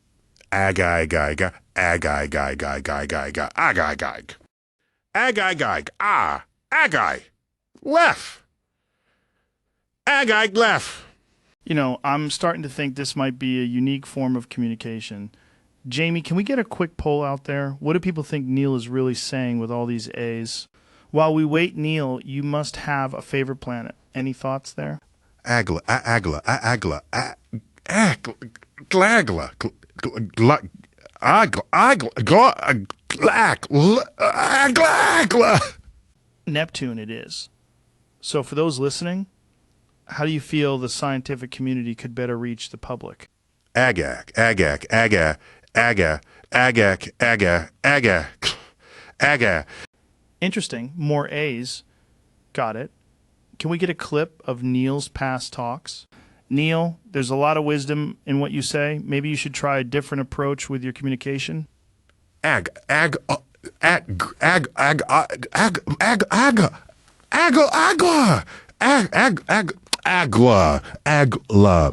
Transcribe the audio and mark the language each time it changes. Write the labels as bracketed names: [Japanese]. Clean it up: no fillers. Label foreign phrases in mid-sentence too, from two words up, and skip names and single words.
[English] Left. You know, I'm starting to think this might be a unique form of communication. Jamie, can we get a quick poll out there? What do people think Neil is really saying with all these A's? While we wait, Neil, you must have a favorite planet. Any thoughts there? Agla, agla, agla, agla, glagla, agla, agla. Neptune it is. So for those listening, how do you feel the scientific community could better reach the public? Agak, agak, aga, aga, agak, aga, aga, aga. Interesting. More A's. Got it. Can we get a clip of Neil's past talks? Neil, there's a lot of wisdom in what you say. Maybe you should try a different approach with your communication. Agla, agla.